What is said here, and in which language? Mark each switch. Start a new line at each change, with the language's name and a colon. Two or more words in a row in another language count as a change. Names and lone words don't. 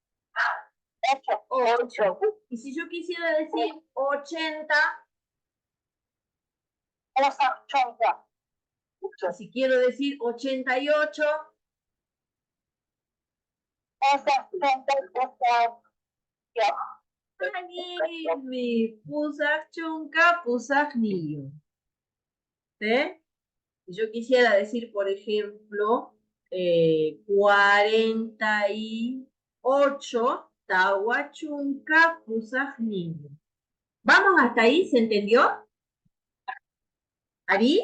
Spanish: 8. Y si yo quisiera decir 80, y si quiero decir 88, mi
Quechua: pusak chunka, pusak niyo.
Spanish: ¿Sí? Si yo quisiera decir, por ejemplo, 48,
Quechua: tahuachunca, pusak niyo.
Spanish: ¿Vamos hasta ahí? ¿Se entendió? ¿Ari?